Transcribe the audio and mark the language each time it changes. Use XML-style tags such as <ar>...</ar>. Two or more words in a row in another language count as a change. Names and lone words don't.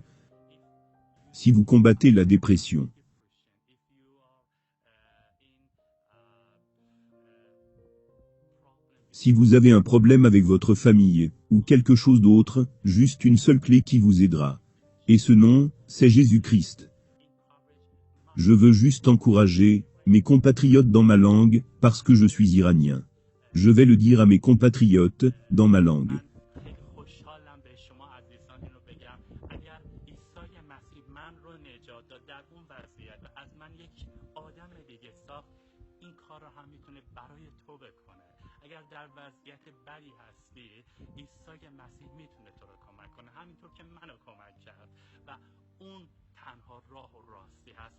<fr>Si vous combattez la dépression, si vous avez un problème avec votre famille, ou quelque chose d'autre, juste une seule clé qui vous aidera. Et ce nom, c'est Jésus-Christ. Je veux juste encourager mes compatriotes dans ma langue, parce que je suis iranien. Je vais le dire à mes compatriotes, dans ma langue.</fr> <fa>من خیلی خوشحالم به شما عزیزان اینو بگم اگر عیسی مسیح من رو نجات داد در اون وضعیت و از من یک آدم دیگه ساخت، این کار رو هم میتونه برای تو بکنه. اگر در وضعیت بدی هستی، عیسی مسیح میتونه تو رو کمک کنه، همینطور که منو کمک کرد و اون تنها راه و راستی هست.</fa>